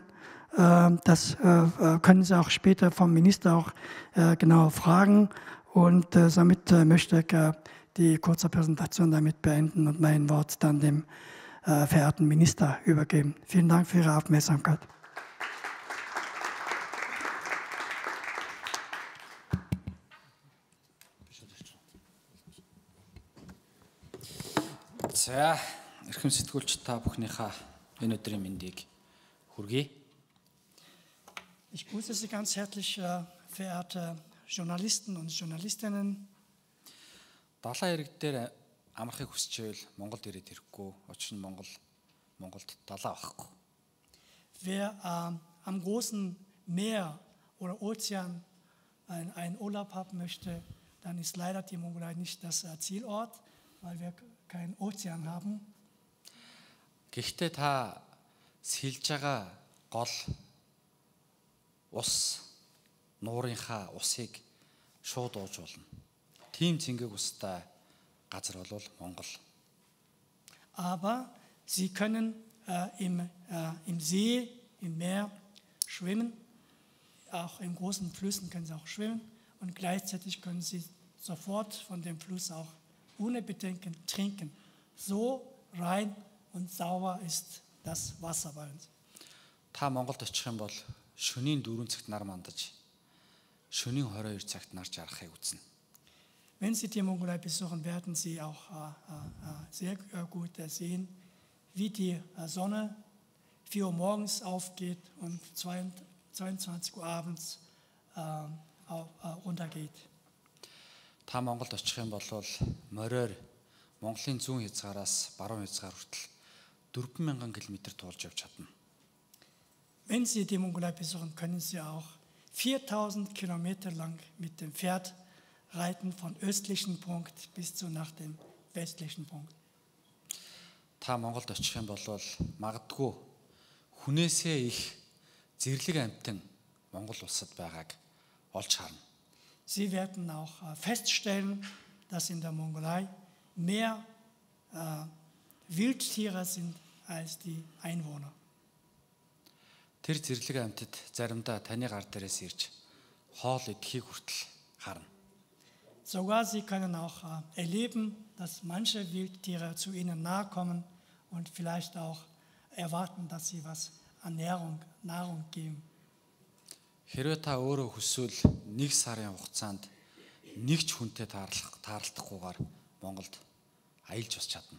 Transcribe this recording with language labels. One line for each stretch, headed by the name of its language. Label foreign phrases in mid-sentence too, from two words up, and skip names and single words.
German: Das können Sie auch später vom Minister auch genau fragen. Und somit möchte ich die kurze Präsentation damit beenden und mein Wort dann dem verehrten Minister übergeben. Vielen Dank für Ihre Aufmerksamkeit.
Mongolian: За эрхэм сэтгүүлч та бүхнийхээ энэ өдрийн мэндийг хүргэе.
German: Ich grüße Sie ganz herzlich, verehrte Journalisten und Journalistinnen.
Mongolian: Далайн ирэг дээр амрахыг хүсчихвэл Монголд ирээд ирэхгүй. Учир нь Монголд далаа байхгүй.
German: Wer am großen Meer oder Ozean einen Urlaub haben möchte, dann ist leider die Mongolei nicht das Zielort, weil wir keinen Ozean haben.
Mongolian: Гэхдээ та сэлж байгаа гол ус нуурынхаа усыг шууд ууж болно. Тийм цэнгэг устай газар бол Монгол.
German: Aber Sie können im See, im Meer schwimmen, auch in großen Flüssen können Sie auch schwimmen und gleichzeitig können Sie sofort von dem Fluss auch ohne Bedenken trinken. So rein und sauber ist das Wasser bei uns.
Mongolian: Та Монголд очих юм бол шөнийн 4 цагт нар мандаж шөнийн 22 цагт нар жарахыг үзнэ.
German: Wenn Sie die Mongolei besuchen, werden Sie auch sehr gut sehen, wie die Sonne 4 Uhr morgens aufgeht und 22 Uhr abends runtergeht.
Mongolian: Та Монголд очих юм бол мориор Монголын зүүн хязгаараас баруун хязгаар хүртэл 4000 км туулж явж чадна.
German: Wenn Sie die Mongolei besuchen, können Sie auch 4000 Kilometer lang mit dem Pferd reiten von östlichen Punkt bis zu nach dem westlichen Punkt.
Mongolian: Та Монголд очих юм бол магадгүй хүнээсээ их зэрлэг амьтан Монгол улсад байгааг олж харна.
German: Sie werden auch feststellen, dass in der Mongolei mehr Wildtiere sind als die Einwohner.
Mongolian: Тэр зэрлэг амьтад заримдаа таны гар дээрээс ирж хоол идэхийг хүртэл харна.
German: Sogar Sie können auch erleben, dass manche Wildtiere zu ihnen nahe kommen und vielleicht auch erwarten, dass sie was an Nahrung geben.
Mongolian: Хэрвээ та өөрөө хүсвэл 1 сарын хугацаанд нэг ч хүнтэй таарлахгүйгээр Монголд аялж бас чадна.